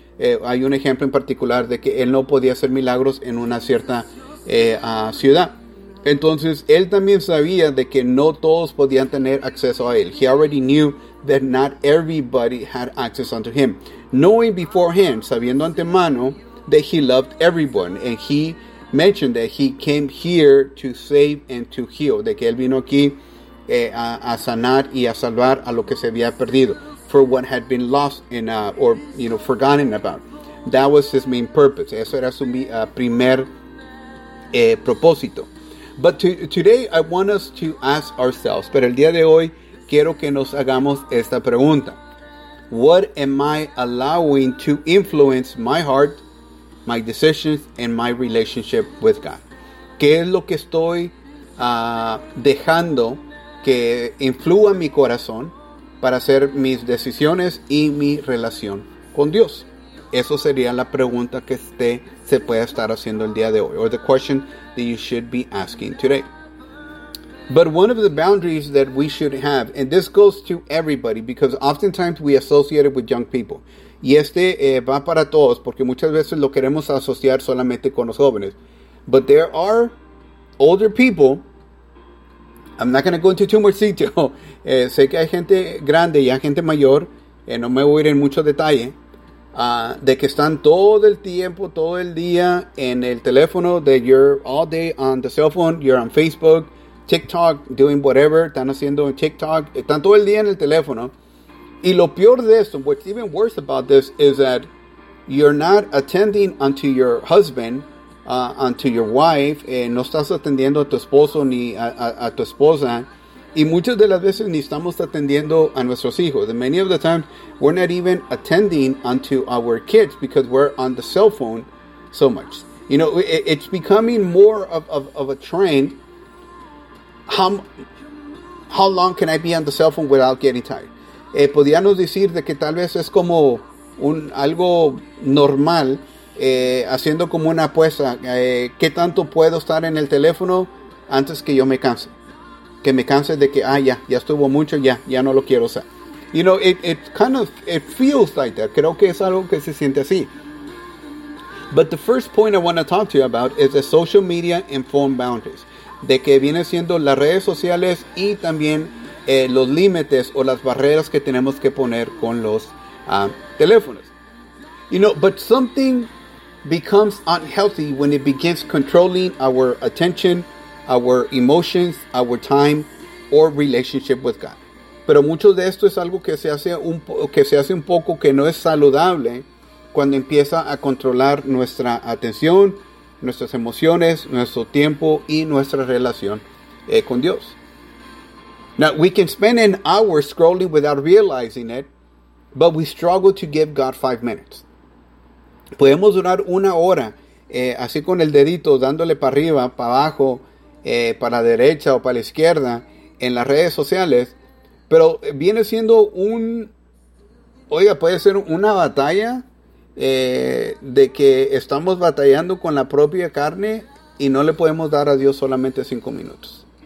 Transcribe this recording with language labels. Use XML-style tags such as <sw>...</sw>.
<es>Hay un ejemplo en particular de que él no podía hacer milagros en una cierta ciudad. Entonces, él también sabía de que no todos podían tener acceso a él.</es> <en>He already knew that not everybody had access unto him. Knowing beforehand,</en> <es>sabiendo antemano,</es> <en>that he loved everyone. And he mentioned that he came here to save and to heal.</en> <es>De que él vino aquí a sanar y a salvar a lo que se había perdido.</es> <en>For what had been lost in, or, you know, forgotten about. That was his main purpose.</en> <es>Eso era su primer propósito.</es> <en>But today I want us to ask ourselves,</en> <es>pero el día de hoy quiero que nos hagamos esta pregunta.</es> <en>What am I allowing to influence my heart, my decisions, and my relationship with God?</en> <es>¿Qué es lo que estoy dejando que influya mi corazón para hacer mis decisiones y mi relación con Dios? Eso sería la pregunta que usted se puede estar haciendo el día de hoy,</es> <en>or the question that you should be asking today. But one of the boundaries that we should have, and this goes to everybody, because oftentimes we associate it with young people.</en> <es>Y este va para todos, porque muchas veces lo queremos asociar solamente con los jóvenes.</es> <en>But there are older people. I'm not going to go into too much detail.</en> <es>Sé que hay gente grande y hay gente mayor. No me voy a ir en mucho detalle. De que están todo el tiempo, todo el día en el teléfono,</es> <en>that you're all day on the cell phone, you're on Facebook, TikTok, doing whatever,</en> <es>están haciendo TikTok, están todo el día en el teléfono, Y lo peor de esto,</es> <en>what's even worse about this, is that you're not attending unto your husband, unto your wife,</en> <es>no estás atendiendo a tu esposo ni a tu esposa. Y muchas de las veces ni estamos atendiendo a nuestros hijos.</es> <en>And many of the times, we're not even attending unto our kids because we're on the cell phone so much. You know, it's becoming more of a trend. How long can I be on the cell phone without getting tired?</en> <es>Podríamos decir de que tal vez es como un algo normal, haciendo como una apuesta. ¿Qué tanto puedo estar en el teléfono antes que yo me canse? Que me canse de que, ya estuvo mucho, ya no lo quiero usar.</es> <en>You know, it feels like that.</en> <es>Creo que es algo que se siente así.</es> <en>But the first point I want to talk to you about is the social media and phone boundaries.</en> <es>De que viene siendo las redes sociales y también los límites o las barreras que tenemos que poner con los teléfonos.</es> <en>You know, but something becomes unhealthy when it begins controlling our attention, our emotions, our time, or relationship with God.</en> <es>Pero mucho de esto es algo que se hace un poco que no es saludable cuando empieza a controlar nuestra atención, nuestras emociones, nuestro tiempo y nuestra relación con Dios.</es> <en>Now, we can spend an hour scrolling without realizing it, but we struggle to give God 5 minutes.</en> <es>Podemos durar una hora así con el dedito, dándole para arriba, para abajo, para la derecha o para la izquierda en las redes sociales, pero viene siendo puede ser una batalla de que estamos batallando con la propia carne y no le podemos dar a Dios solamente 5 minutos.</es>